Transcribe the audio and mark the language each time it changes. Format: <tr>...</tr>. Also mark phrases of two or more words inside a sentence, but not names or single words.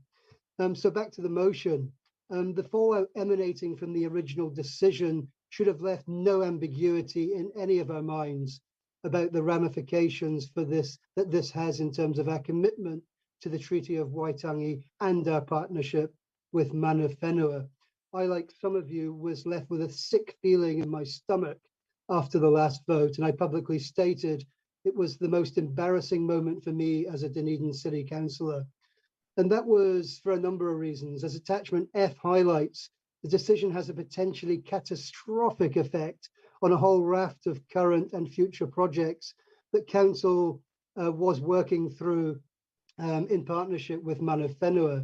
<en>So back to the motion. The fallout emanating from the original decision should have left no ambiguity in any of our minds about the ramifications for this that this has in terms of our commitment to the Treaty of Waitangi and our partnership with</en> <mi>mana whenua.</mi> <en>I, like some of you, was left with a sick feeling in my stomach after the last vote, and I publicly stated it was the most embarrassing moment for me as a Dunedin City Councillor. And that was for a number of reasons. As attachment F highlights, the decision has a potentially catastrophic effect on a whole raft of current and future projects that Council was working through in partnership with</en> <mi>Mana Whenua.</mi>